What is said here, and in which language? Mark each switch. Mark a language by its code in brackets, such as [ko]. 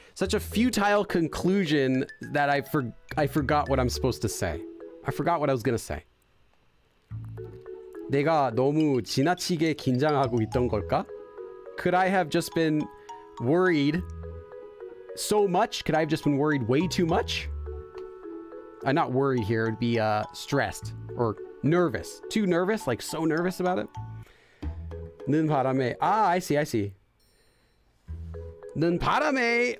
[en] Such a futile conclusion that I forgot what I'm supposed to say. I forgot what I was gonna say. [ko] 내가 너무 지나치게 긴장하고 있던 걸까? [en] Could I have just been worried so much? Could I have just been worried way too much? Not worried here. It'd be stressed or nervous. Too nervous? Like so nervous about it? [ko] 는 바람에. [en] I see. [ko] 는 바람에.